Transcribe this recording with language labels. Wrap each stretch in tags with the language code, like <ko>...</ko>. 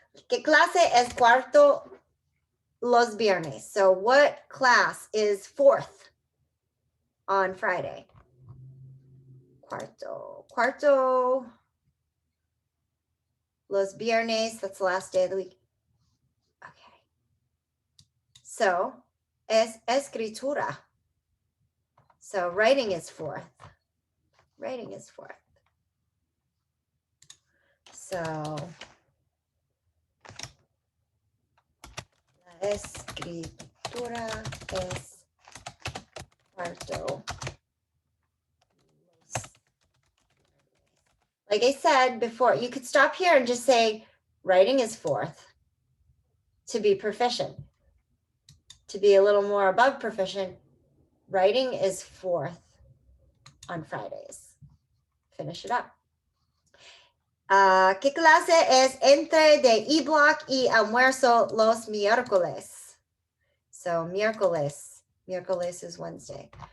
<es>¿Qué clase es cuarto los viernes?</es> <en>So what class is 4th on Friday? Cuarto los viernes. That's the last day of the week.</en> <es>Okay. So es escritura.</es> <en>So writing is 4th. Writing is 4th.</en> <es>So la escritura es cuarto.</es> <en>Like I said before, you could stop here and just say writing is 4th to be proficient. To be a little more above proficient, writing is 4th on Fridays. Finish it up.</en> <es>¿Qué clase es entre de e-block y almuerzo los miércoles?</es> <en>So miércoles is Wednesday.</en>